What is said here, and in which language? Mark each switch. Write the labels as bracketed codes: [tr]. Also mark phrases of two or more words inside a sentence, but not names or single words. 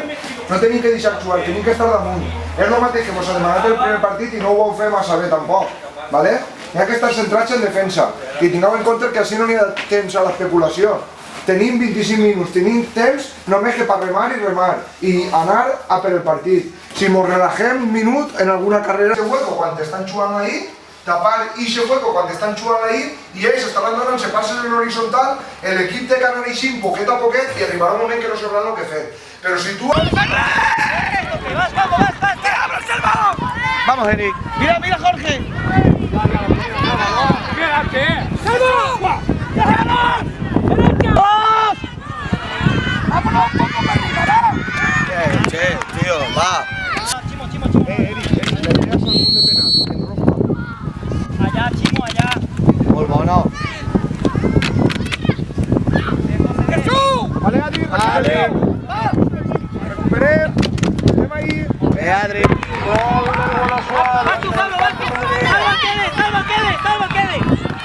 [ca] No tenim que deixar xuar, tenim que estar damunt. És el mateix que vos ha demanat el primer partit i no ho vau fer massa bé tampoc, ¿vale? Hi ha que estar centrats en defensa. I tingueu en compte que així no n'hi ha temps a l'especulació. Tenim 25 minuts, tenim temps només que per remar i anar a per el partit. Si mos relajem un minut en alguna carrera, [es] ese hueco [ca] quan estan jugant ahí, tapar [es] ese hueco [ca] quan estan jugant ahí i ells estaran donant-se passes en l'horitzontal, l'equip té que anar així poquet a poquet i arribarà un moment que no sabran el que fer. Però si tu... [es] Vamos, Eric. Mira, mira, Jorge. Che, tío, va. Allá, Chimo, allá. [ca] Molt bona. Vale, Adri, recuperem. Anem ahí. Ve, Adri. [es] ¡Vas tú, Pablo, vas tú! ¡Salva, quede! ¡Salva, quede! ¡Salva, quede!